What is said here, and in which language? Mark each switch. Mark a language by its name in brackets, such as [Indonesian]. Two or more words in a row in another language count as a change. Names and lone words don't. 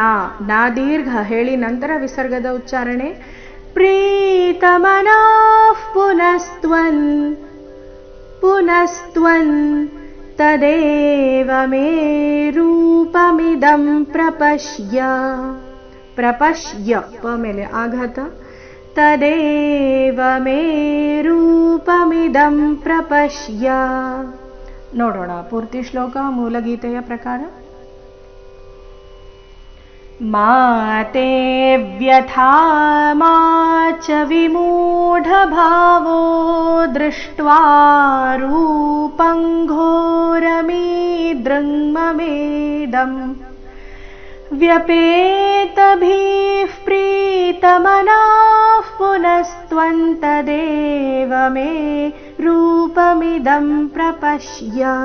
[Kannada] ನಾ ದೀರ್ಘ ಹೇಳಿ ನಂತರ ವಿಸರ್ಗದ ಉಚ್ಚಾರಣೆ [Sanskrit] ಪ್ರೀತ ಮನಾಃ ಪುನಸ್ತ್ವಂ ಪುನಸ್ತ್ವಂ ತದೇವ ಮೇ ರೂಪಮಿದಂ ಪ್ರಪಶ್ಯ ಪ್ರಪಶ್ಯ [Kannada] ಪ ಮೇಲೆ ಆಘಾತ [Sanskrit] ತದೇವ ಮೇ ರೂಪಮಿದಂ ಪ್ರಪಶ್ಯ [Kannada] ನೋಡೋಣ ಪೂರ್ತಿ ಶ್ಲೋಕ ಮೂಲಗೀತೆಯ ಪ್ರಕಾರ [Sanskrit] ಮಾ ತೇ ವ್ಯಥಾ ಮಾ ಚ ವಿಮೂಢಭಾವೋ ದೃಷ್ಟ್ವಾ ರೂಪಂ ಘೋರಮೀದ್ರಂ ಮಮೇದಂ ವ್ಯಪೇತಭಿಃ ಪ್ರೀತಮನಾಃ ಪುನಸ್ತ್ವಂ ತದೇವ ಮೇ ರೂಪಮಿದಂ ಪ್ರಪಶ್ಯ